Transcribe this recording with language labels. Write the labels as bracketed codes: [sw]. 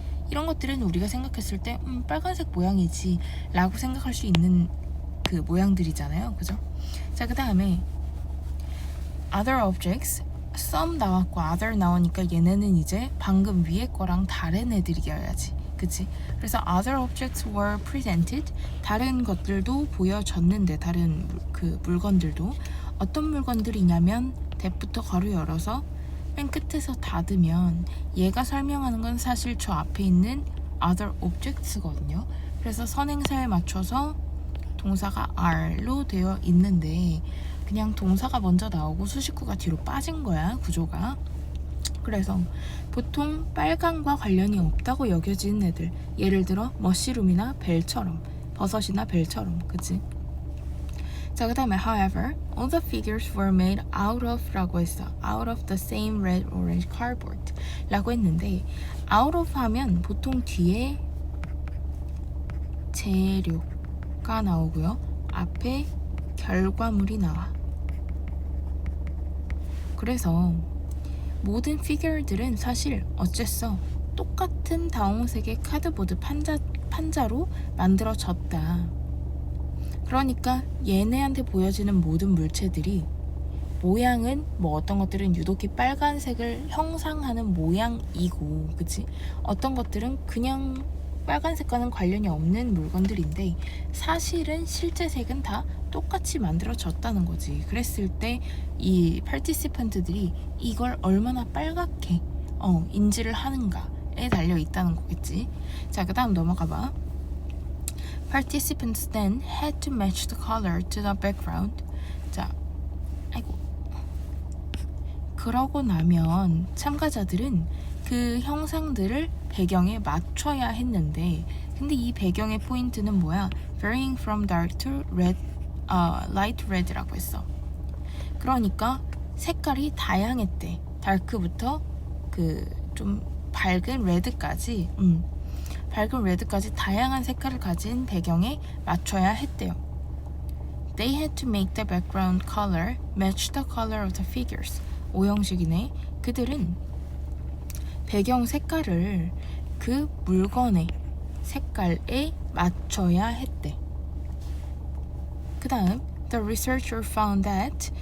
[ko] 이런 것들은 우리가 생각했을 때 빨간색 모양이지 라고 생각할 수 있는 그 모양들이잖아요. 그죠? 자, 그 다음에 other objects, some 나왔고 other 나오니까 얘네는 이제 방금 위에 거랑 다른 애들이어야지. 그치? 그래서 [en] other objects were presented. [ko] 다른 것들도 보여졌는데, 다른 그 물건들도 어떤 물건들이냐면 that부터 괄호 열어서 맨 끝에서 닫으면 얘가 설명하는 건 사실 저 앞에 있는 other objects거든요. 그래서 선행사에 맞춰서 동사가 are로 되어 있는데 그냥 동사가 먼저 나오고 수식구가 뒤로 빠진 거야. 구조가. 그래서 보통 빨강과 관련이 없다고 여겨지는 애들, 예를 들어 머시룸이나 벨처럼, 버섯이나 벨처럼, 그치? 자, 그 다음에 [en] however, all the figures were made out of [ko] 라고 했어. [en] out of the same red orange cardboard [ko] 라고 했는데, [en] out of [ko] 하면 보통 뒤에 재료가 나오고요. 앞에 결과물이 나와. 그래서 모든 피규어들은 사실 어쨌어 똑같은 다홍색의 카드보드 판자로 만들어졌다. 그러니까 얘네한테 보여지는 모든 물체들이 모양은 뭐 어떤 것들은 유독히 빨간색을 형상하는 모양이고, 그치? 어떤 것들은 그냥 빨간색과는 관련이 없는 물건들인데 사실은 실제 색은 다 똑같이 만들어졌다는 거지. 그랬을 때 이 파티시펀트들이 이걸 얼마나 빨갛게 인지를 하는가에 달려 있다는 거겠지. 자, 그 다음 넘어가 봐. [en] Participants then had to match the color to the background. [ko] 자, 아이고. 그러고 나면 참가자들은 그 형상들을 배경에 맞춰야 했는데, 근데 이 배경의 포인트는 뭐야? [en] Varying from dark to red, light red [ko] 라고 했어. 그러니까 색깔이 다양했대. 다크부터 그 좀 밝은 레드까지, 밝은 레드까지 다양한 색깔을 가진 배경에 맞춰야 했대요. [en] They had to make the background color match the color of the figures. [ko] 오형식이네. 그들은 배경 색깔을 그 물건의 색깔에 맞춰야 했대. 그 다음 [en] The researcher found that.